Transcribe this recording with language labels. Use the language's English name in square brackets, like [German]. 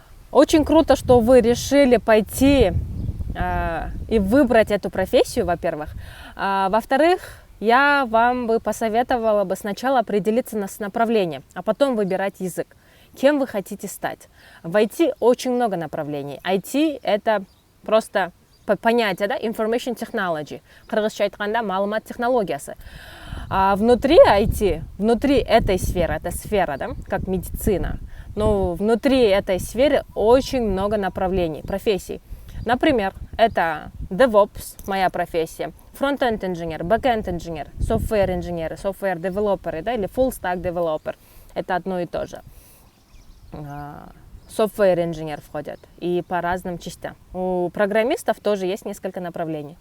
[Russian] Очень круто, что вы решили пойти и выбрать эту профессию, во-первых. Во-вторых, я вам бы посоветовала бы сначала определиться с направлением, а потом выбирать язык. Кем вы хотите стать? В IT очень много направлений. IT — это просто понятие, да? [English] Information technology. [Kyrgyz] Кыргызча айтканда маалымат технологиясы. [Russian] А внутри IT, внутри этой сферы, это сфера, да, как медицина, но внутри этой сферы очень много направлений, профессий. Например, это DevOps, моя профессия, Front-end инженер, Back-end инженер, Software инженеры, Software девелоперы, да, или Full Stack девелопер. Это одно и то же. Software инженер входят и по разным частям. У программистов тоже есть несколько направлений.